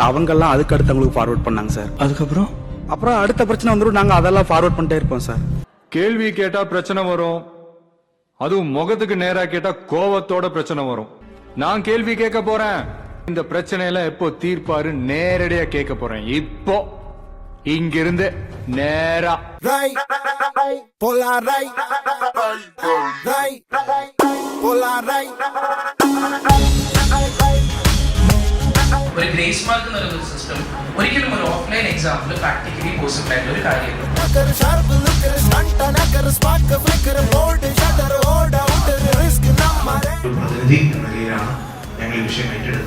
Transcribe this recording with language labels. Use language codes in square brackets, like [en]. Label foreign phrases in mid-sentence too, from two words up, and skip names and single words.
[ta] அவங்கெல்லாம் அதுக்கு அடுத்தவங்களுக்கு ஃபார்வர்ட் பண்ணாங்க சார். அப்புறம் அடுத்த பிரச்சனை வந்துடும், நாங்கள் அதெல்லாம் ஃபார்வர்ட் பண்ணிட்டே இருப்போம் சார். கேள்வி கேட்டா பிரச்சனை வரும், அதுவும் முகத்துக்கு நேரா கேட்டா கோவத்தோட பிரச்சனை வரும். நான் கேள்வி கேட்க போறேன், இந்த பிரச்சனையெல்லாம் எப்போ தீர்ப்பாரு நேரடியா கேட்க போறேன். இப்போ இங்கிருந்து நேரா [ml] ഒരു ഗ്രേസ് മാർക്ക് എന്ന് പറയുന്ന സിസ്റ്റം ഒരിക്കലും ഒരു ഓഫ്ലൈൻ എക്സാമിൽ പ്രാക്ടിക്കലി പോസിബിൾ ആയിട്ടുള്ള ഒരു കാര്യമാണ്. പ്രതിനിധി എന്ന നിലയിലാണ് ഞങ്ങൾ ഈ വിഷയം ഏറ്റെടുത്തത്.